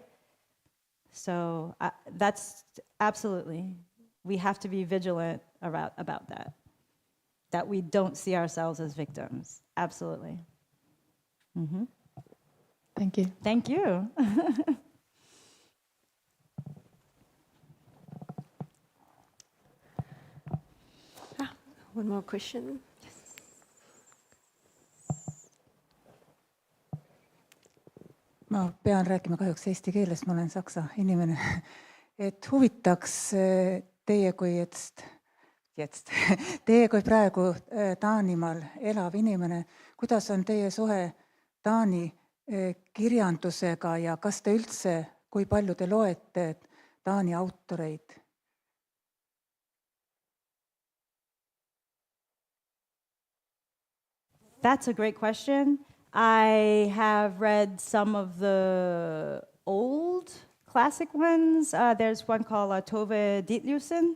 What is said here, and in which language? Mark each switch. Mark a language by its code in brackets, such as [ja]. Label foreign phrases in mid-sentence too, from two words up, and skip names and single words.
[en] So that's absolutely, we have to be vigilant about that we don't see ourselves as victims. Absolutely. Mm-hmm. Thank you. Thank you. One more question. [et] Ma pean rääkima kahjuks eesti keeles, ma olen saksa inimene. Et huvitaks teie kui praegu Taanimaal elav inimene, kuidas on teie suhe Taani kirjandusega ja kas te üldse, kui palju te loete Taani autoreid? [en] That's a great question. I have read some of the old classic ones. There's one called Tove Ditlevsen.